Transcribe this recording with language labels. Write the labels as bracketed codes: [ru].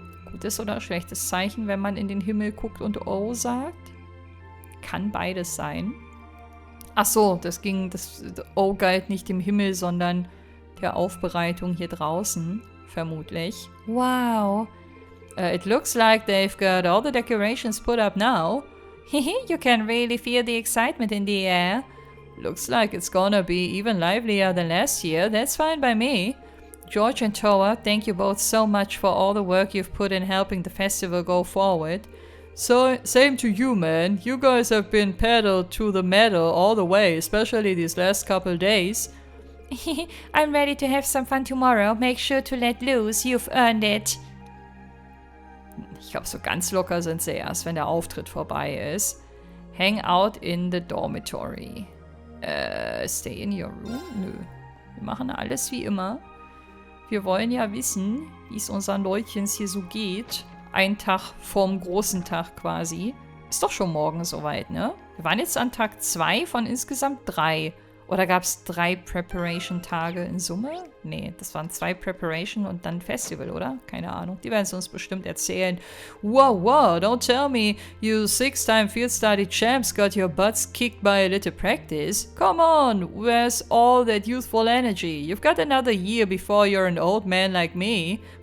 [de] Gutes oder schlechtes Zeichen, wenn man in den Himmel guckt und oh sagt? Kann beides sein. Ach so, das oh galt nicht im Himmel, sondern der Aufbereitung hier draußen, vermutlich. [en] Wow. It looks like they've got all the decorations put up now. You can really feel the excitement in the air. Looks like it's gonna be even livelier than last year. That's fine by me. George and Toa, thank you both so much for all the work you've put in helping the festival go forward. So, same to you, man. You guys have been pedal to the metal all the way, especially these last couple days. I'm ready to have some fun tomorrow. Make sure to let loose. You've earned it. [de] Ich glaube, so ganz locker sind sie erst, wenn der Auftritt vorbei ist. [en] Hang out in the dormitory. Stay in your room? [de] Nö. Wir machen alles wie immer. Wir wollen ja wissen, wie es unseren Leutchens hier so geht. Ein Tag vorm großen Tag quasi. Ist doch schon morgen soweit, ne? Wir waren jetzt an Tag 2 von insgesamt 3. Oder gab es 3 Preparation-Tage in Summe? Nee, das waren 2 Preparation und dann Festival, oder? Keine Ahnung. Die werden es uns bestimmt erzählen. [en] Wow, wow, don't tell me you 6-time field study champs got your butts kicked by a little practice. Come on, where's all that youthful energy? You've got another year before you're an old man like me.